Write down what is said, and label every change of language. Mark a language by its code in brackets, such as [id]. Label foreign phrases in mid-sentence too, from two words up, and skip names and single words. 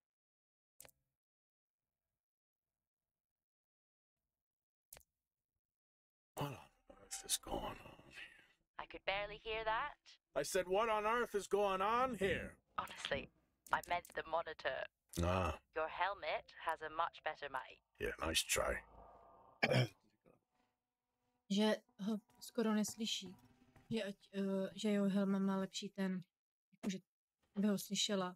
[en] What on earth is going on here? I could barely hear that. I said, what on earth is going on here? Honestly, I meant the monitor. Ah, Your helmet has a much better mic. yeah, nice try. [cs] Že ho skoro neslyší. Že, že jeho helma má lepší ten, jakože by ho slyšela.